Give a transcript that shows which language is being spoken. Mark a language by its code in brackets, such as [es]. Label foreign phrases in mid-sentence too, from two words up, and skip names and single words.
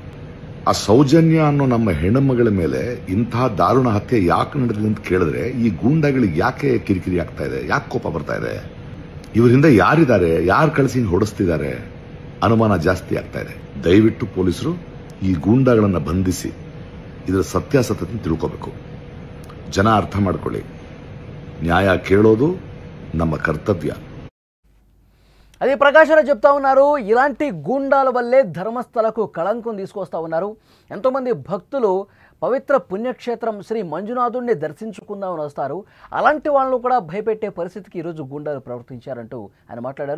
[kn] ಆ ಸೌಜನ್ಯ ಅನ್ನೋ ನಮ್ಮ ಹೆಣ್ಣುಮಗಳ ಮೇಲೆ ಇಂತಹ ದಾರುಣ ಹತ್ಯೆ ಯಾಕೆ ನಡೆದಿದೆ ಅಂತ ಕೇಳಿದ್ರೆ ಈ ಗೂಂಡಾಗಳಿಗೆ ಯಾಕೆ ಕಿರಿಕಿರಿ ಆಗ್ತಾ ಇದೆ, ಯಾಕೆ ಕೋಪ ಬರ್ತಾ ಇದೆ, ಇವರಿಂದ ಯಾರಿದ್ದಾರೆ, ಯಾರು ಕಳಿಸಿ ಹೊಡೆಸ್ತಿದ್ದಾರೆ ಅನುಮಾನ ಜಾಸ್ತಿ ಆಗ್ತಾ ಇದೆ. ದಯವಿಟ್ಟು ಪೊಲೀಸರು ಈ ಗೂಂಡಾಗಳನ್ನು ಬಂಧಿಸಿ ಇದರ ಸತ್ಯಾಸತ್ಯತೆ ತಿಳ್ಕೋಬೇಕು. ಜನ ಅರ್ಥ ಮಾಡ್ಕೊಳ್ಳಿ, న్యాయ ಕೇಳೋದು ನಮ್ಮ ಕರ್ತವ್ಯ. [te] అది ప్రకాష్ రాజ్ చెప్తా ఉన్నారు. ఇలాంటి గూండాల వల్లే ధర్మస్థలకు కళంకం తీసుకొస్తా ఉన్నారు. ఎంతోమంది భక్తులు పవిత్ర పుణ్యక్షేత్రం శ్రీ మంజునాథుడిని దర్శించుకుందామని వస్తారు. అలాంటి వాళ్ళు కూడా భయపెట్టే పరిస్థితికి ఈరోజు గూండాలు ప్రవర్తించారంటూ ఆయన మాట్లాడారు.